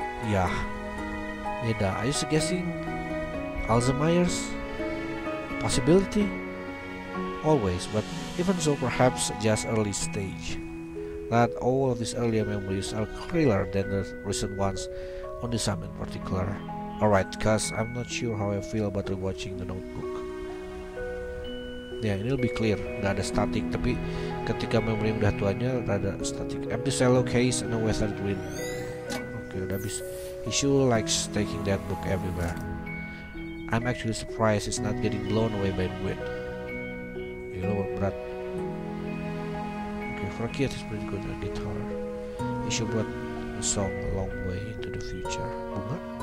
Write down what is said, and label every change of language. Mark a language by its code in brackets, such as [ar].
[en] Yeah, beda. Are you suggesting Alzheimer's? Possibility? Always, but even so, perhaps just early stage. Not all of these earlier memories are clearer than the recent ones, only some in particular. Alright, cause I'm not sure how I feel about rewatching The Notebook. [id] Ya, ini lebih clear, nggak ada static, tapi ketika memori yang udah tuanya rada static. [en] Empty cello case and a weathered ring. [id] Oke, udah habis. [en] He sure likes taking that book everywhere. I'm actually surprised it's not getting blown away by the wind. [id] Gila, berat. [en] Okay, for a kid he's pretty good at guitar. He sure brought the song a long way into the future. Bunga?